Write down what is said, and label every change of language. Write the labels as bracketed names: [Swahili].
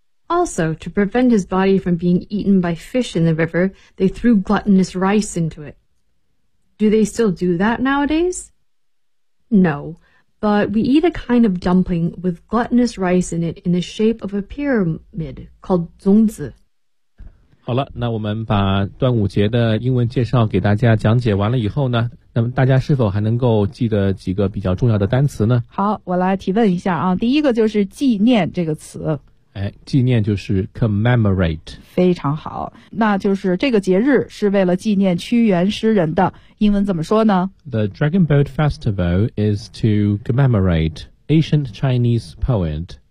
[English] Also, to prevent his body from being eaten by fish in the river, they threw glutinous rice into it. Do they still do that nowadays? No, but we eat a kind of dumpling with glutinous rice in it in the shape of a pyramid called 粽子。 [Chinese] 好了，那我们把端午节的英文介绍给大家讲解完了以后呢，那么大家是否还能够记得几个比较重要的单词呢？好，我来提问一下啊，第一个就是纪念这个词。哎，纪念就是 commemorate。非常好，那就是这个节日是为了纪念屈原诗人的，英文怎么说呢？ [English] The Dragon Boat Festival is to commemorate ancient Chinese poet